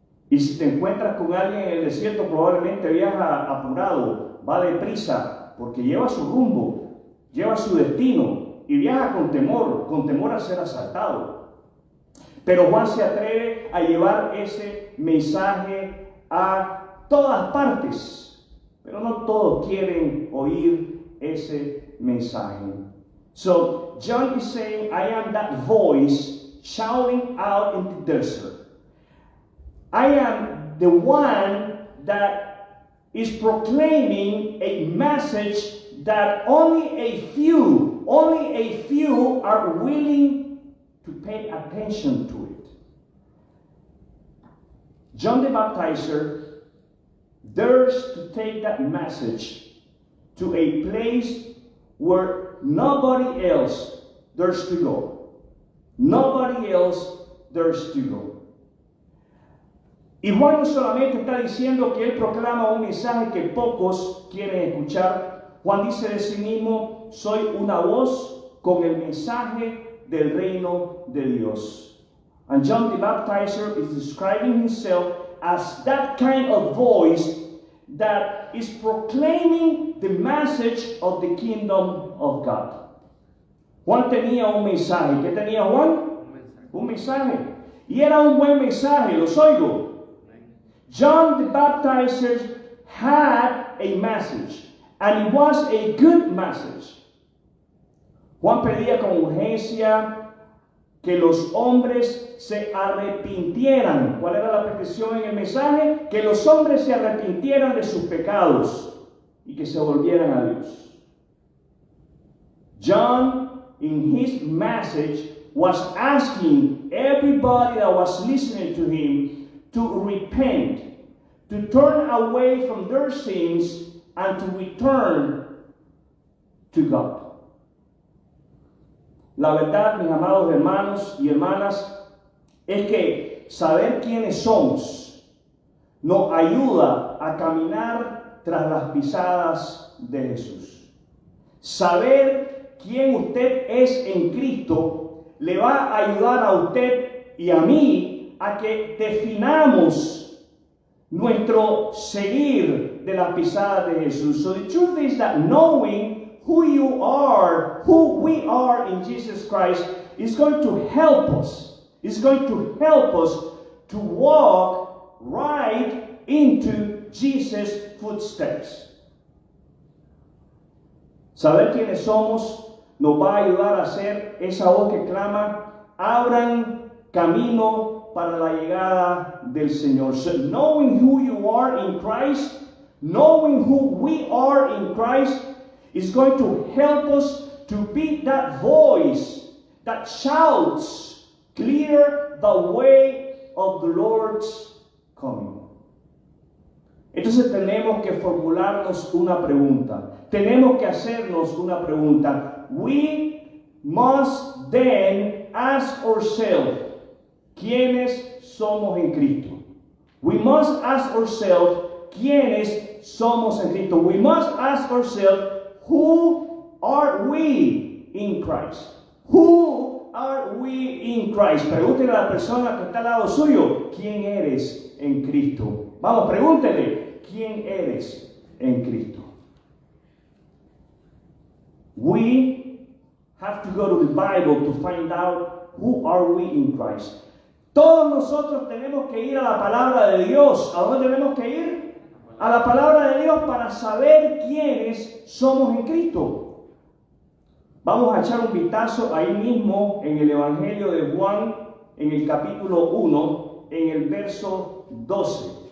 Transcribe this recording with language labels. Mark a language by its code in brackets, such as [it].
[es] Y si te encuentras con alguien en el desierto, probablemente viaja apurado, va deprisa, porque lleva su rumbo, lleva su destino y viaja con temor a ser asaltado. Pero Juan se atreve a llevar ese mensaje a todas partes, pero no todos quieren oír ese mensaje. [en] So John is saying, I am that voice shouting out in the desert. I am the one that is proclaiming a message that only a few are willing to pay attention to it. John the Baptizer dares to take that message to a place where nobody else dares to go. Nobody else dares to go. [es] Y Juan no solamente está diciendo que él proclama un mensaje que pocos quieren escuchar. Juan dice de sí mismo, soy una voz con el mensaje del reino de Dios. [en] And John the Baptizer is describing himself as that kind of voice that is proclaiming the message of the kingdom of God. [es] Juan tenía un mensaje. ¿Qué tenía Juan? Un mensaje. Y era un buen mensaje, los oigo. [en] John the Baptizer had a message, and it was a good message. [es] Juan pedía con urgencia que los hombres se arrepintieran. ¿Cuál era la petición en el mensaje? Que los hombres se arrepintieran de sus pecados y que se volvieran a Dios. [en] John, in his message, was asking everybody that was listening to him to repent, to turn away from their sins, and to return to God. [es] La verdad, mis amados hermanos y hermanas, es que saber quiénes somos nos ayuda a caminar tras las pisadas de Jesús. Saber quién usted es en Cristo le va a ayudar a usted y a mí a que definamos nuestro seguir de las pisadas de Jesús. [en] So the truth is that knowing who you are, who we are in Jesus Christ, is going to help us. It's going to help us to walk right into Jesus' footsteps. [es] Saber quiénes somos nos va a ayudar a ser esa voz que clama, abran camino para la llegada del Señor. [en] So knowing who you are in Christ, knowing who we are in Christ, is going to help us to be that voice that shouts, clear the way of the Lord's coming. [es] Entonces tenemos que formularnos una pregunta. Tenemos que hacernos una pregunta. [en] We must then ask ourselves, [es] ¿quiénes somos en Cristo? [en] We must ask ourselves, [es] ¿quiénes somos en Cristo. [en] We must ask ourselves, who are we in Christ? Who are we in Christ? [es] Pregúntele a la persona que está al lado suyo, ¿quién eres en Cristo? Vamos, pregúntele, ¿quién eres en Cristo? [en] We have to go to the Bible to find out who are we in Christ. [es] Todos nosotros tenemos que ir a la palabra de Dios. ¿A dónde tenemos que ir? A la palabra de Dios para saber quiénes somos en Cristo. Vamos a echar un vistazo ahí mismo en el Evangelio de Juan, en el capítulo 1, en el verso 12.